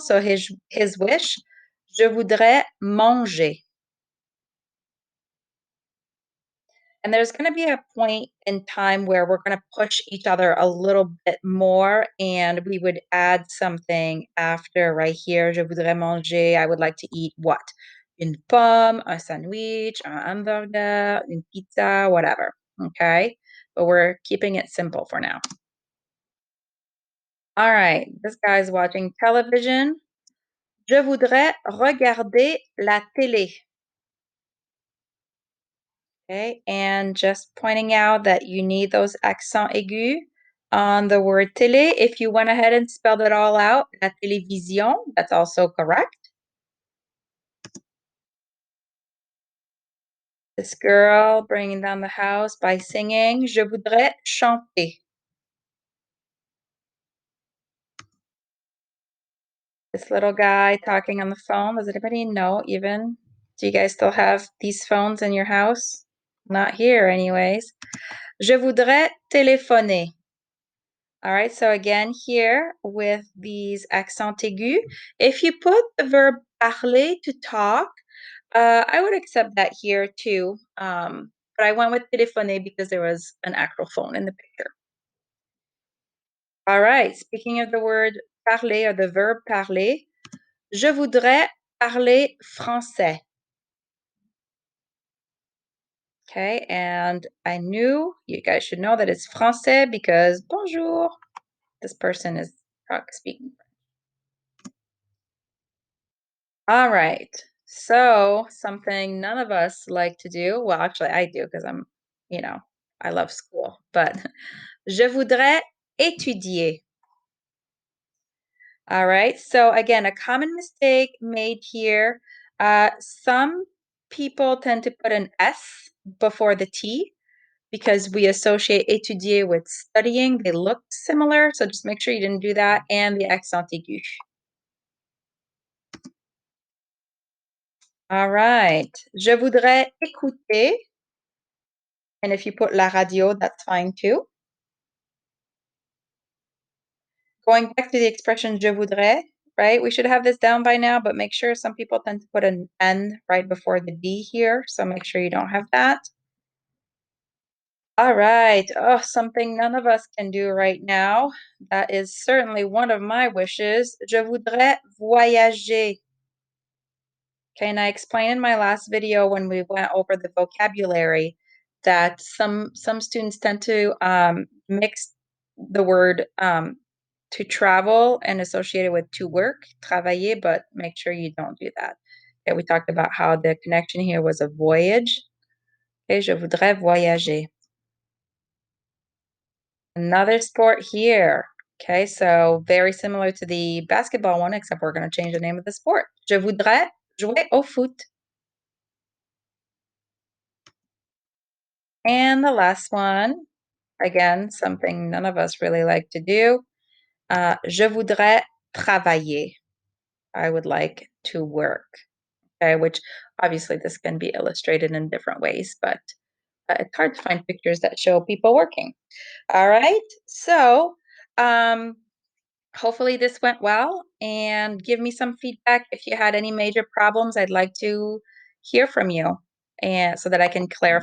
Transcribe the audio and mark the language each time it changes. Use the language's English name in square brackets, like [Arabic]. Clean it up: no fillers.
[English] So his wish, [French] je voudrais manger. [English] And there's going to be a point in time where we're going to push each other a little bit more, and we would add something after right here. [French] Je voudrais manger. [English] I would like to eat what? [French] Une pomme, un sandwich, un hamburger, une pizza, [English] whatever. Okay. But we're keeping it simple for now. All right. This guy's watching television. [French] Je voudrais regarder la télé. [English] Okay, and just pointing out that you need those accents aigus on the word télé. If you went ahead and spelled it all out, [French] la télévision, [English] that's also correct. This girl bringing down the house by singing, [French] Je voudrais chanter. [English] This little guy talking on the phone. Does anybody know even? Do you guys still have these phones in your house? Not here, anyways. [French] Je voudrais téléphoner. [English] All right, so again here with these accents aigus, if you put the verb parler to talk, I would accept that here too. But I went with téléphoner because there was an actual phone in the picture. All right, speaking of the word parler or the verb parler, [French] je voudrais parler français. [English] Okay, and I knew you guys should know that it's français because bonjour, this person is speaking. All right. So something none of us like to do. Well, actually, I do because you know, I love school. [French] But je voudrais étudier. [English] All right. So again, a common mistake made here. Some people tend to put an S before the T because we associate étudier with studying. They look similar. So just make sure you didn't do that. And the accent aigu. All right. [French] Je voudrais écouter. [English] And if you put la radio, that's fine too. Going back to the expression [French] je voudrais, [English] right? We should have this down by now, but make sure some people tend to put an N right before the D here. So make sure you don't have that. All right. Oh, something none of us can do right now. That is certainly one of my wishes. [French] Je voudrais voyager. [English] Okay, and I explained in my last video when we went over the vocabulary that some students tend to mix the word to travel and associate it with to work, travailler, but make sure you don't do that. Okay, we talked about how the connection here was a voyage. Okay, [French] je voudrais voyager. [English] Another sport here. Okay, so very similar to the basketball one, except we're going to change the name of the sport. [French] Je voudrais jouer au foot. [English] And the last one, again, something none of us really like to do. [French] Je voudrais travailler. [English] I would like to work. Okay, which obviously this can be illustrated in different ways, but it's hard to find pictures that show people working. All right, so hopefully this went well, and give me some feedback if you had any major problems. I'd like to hear from you, and so that I can clarify.